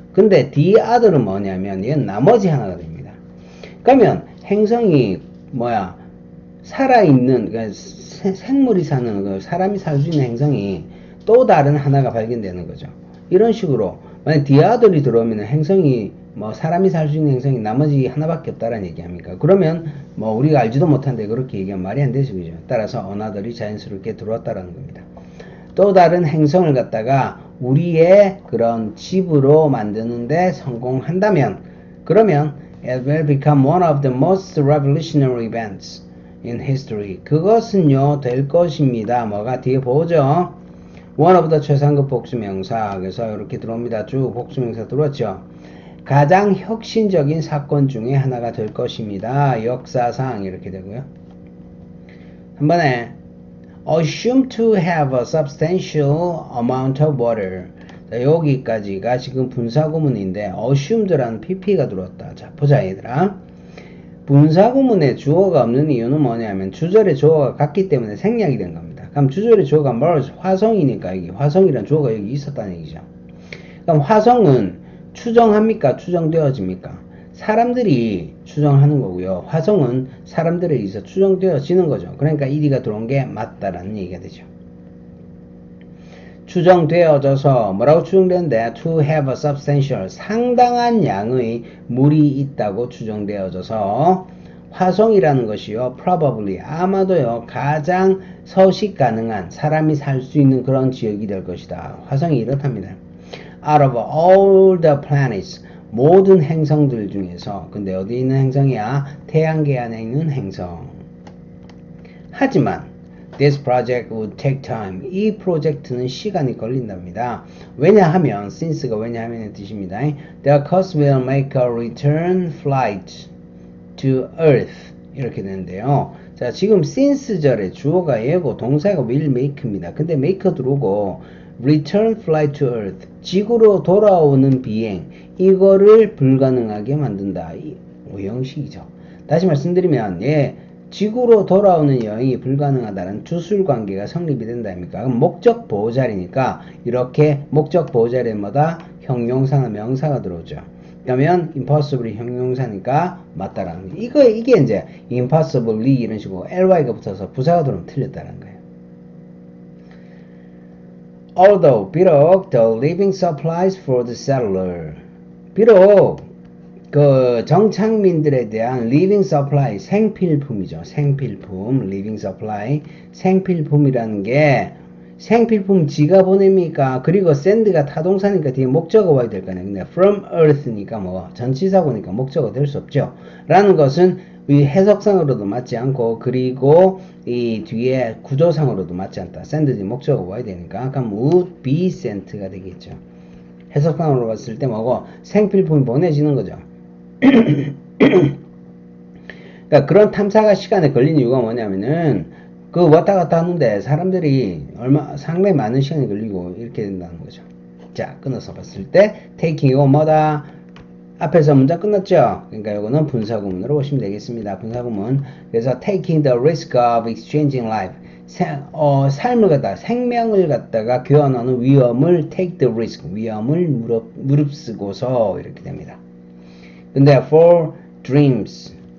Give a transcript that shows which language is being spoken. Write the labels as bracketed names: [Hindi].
[Korean] 근데 the other은 뭐냐면 얘는 나머지 하나가 됩니다. 그러면 행성이 뭐야 살아있는 그러니까 생물이 사는 사람이 살 수 있는 행성이 또 다른 하나가 발견되는 거죠. 이런 식으로 만약 the other이 들어오면 행성이 뭐 사람이 살 수 있는 행성이 나머지 하나밖에 없다라는 얘기합니까? 그러면 뭐 우리가 알지도 못한데 그렇게 얘기하면 말이 안 되죠, 그죠? 따라서 another이 자연스럽게 들어왔다라는 겁니다. 또 다른 행성을 갖다가 우리의 그런 집으로 만드는데 성공한다면 그러면 [English] it will become one of the most revolutionary events in history. [Korean] 그것은요 될 것입니다. 뭐가 뒤에 보죠. [English] one of the [Korean] 최상급 복수명사. 그래서 이렇게 들어옵니다. 쭉 복수명사 들어왔죠. 가장 혁신적인 사건 중에 하나가 될 것입니다. 역사상 이렇게 되고요. 한 번에 [English] assume to have a substantial amount of water. [Korean] 자, 여기까지가 지금 분사구문인데 assumed라는 pp가 들어왔다. 자, 보자 얘들아. 분사구문에 주어가 없는 이유는 뭐냐면 주절에 주어가 같기 때문에 생략이 된 겁니다. 그럼 주절에 주어가 뭘? 화성이니까 여기 화성이란 주어가 여기 있었다는 얘기죠. 그럼 화성은 추정합니까? 추정되어집니까? 사람들이 추정하는 거고요. 화성은 사람들에 의해서 추정되어지는 거죠. 그러니까 1위가 들어온 게 맞다라는 얘기가 되죠. 추정되어져서 뭐라고 추정되는데 [English] to have a substantial [Korean] 상당한 양의 물이 있다고 추정되어져서 화성이라는 것이요 probably 아마도요 가장 서식 가능한 사람이 살 수 있는 그런 지역이 될 것이다. 화성이 이렇답니다. [English] Out of all the planets [Korean] 모든 행성들 중에서 근데 어디 있는 행성이야? 태양계 안에 있는 행성. [English] 하지만 this project would take time. [Korean] 이 프로젝트는 시간이 걸린답니다. 왜냐하면 since가 왜냐하면의 뜻입니다. [English] The cost will make a return flight to Earth [Korean] 이렇게 되는데요. 자 지금 since절에 주어가 얘고 동사가 will make입니다. 근데 make 들어오고 return flight to Earth 지구로 돌아오는 비행 이거를 불가능하게 만든다. 이 오형식이죠. 다시 말씀드리면 지구로 돌아오는 여행이 불가능하다는 주술관계가 성립이 된다 아닙니까? 그럼 목적 보호자리니까 이렇게 목적 보호자리에 뭐다? 형용사나 명사가 들어오죠. 그러면 impossible이 형용사니까 맞다라는 거예요. 이게 이제 impossibly 이런 식으로 ly가 붙어서 부사가 들어오면 틀렸다는 거예요. [English] Although 비록 the living supplies for the settler [Korean] 비록 그 정착민들에 대한 [English] living supply 생필품이죠. [Korean] 생필품 living supply 생필품이라는 게 생필품 지가 보냅니까? 그리고 send가 타동사니까 뒤에 목적어 와야 될 거 아니에요. 근데 from earth니까 뭐 전치사고니까 목적어 될 수 없죠. 라는 것은 이 해석상으로도 맞지 않고 그리고 이 뒤에 구조상으로도 맞지 않다. send 뒤에 목적어 와야 되니까 그럼 would be sent가 되겠죠. 해석상으로 봤을 때 뭐고 생필품이 보내지는 거죠. 그러니까 그런 탐사가 시간에 걸린 이유가 뭐냐면은 그 왔다 갔다 하는데 사람들이 상당히 많은 시간이 걸리고 이렇게 된다는 거죠. 자, 끊어서 봤을 때 taking 이거 뭐다? 앞에서 문장 끝났죠? 그러니까 이거는 분사구문으로 보시면 되겠습니다. 분사구문. [English] 그래서 taking the risk of exchanging life. [Korean] 삶을 갖다가 생명을 갖다가 교환하는 위험을 take the risk. 위험을 무릅쓰고서 이렇게 됩니다. [English] 근데 for dreams.